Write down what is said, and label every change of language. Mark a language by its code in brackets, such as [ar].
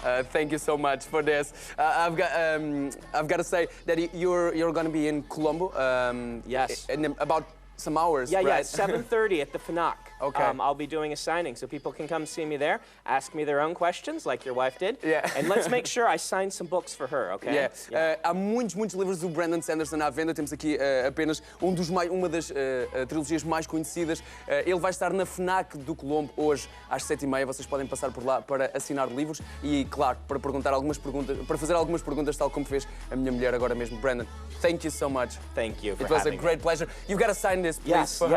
[en] Thank you so much for this. I've got to say that you're going to be in Colombo. Yes. In about some hours. Yeah, right? 7:30 at the FNAC. Okay. I'll be doing a signing, so people can come see me there, ask me their own questions, like your wife did. Yeah. And let's make sure I sign some books for her, okay? Yeah. [pt] Há muitos livros do Brandon Sanderson à venda. Temos aqui apenas uma das trilogias mais conhecidas. Ele vai estar na FNAC do Colombo hoje às 7h30. Vocês podem passar por lá para assinar livros e, claro, para fazer algumas perguntas, tal como fez a minha mulher agora mesmo. [en] Brandon, thank you so much. Thank you for having me. It was a great pleasure. You've got to sign this, please, for her.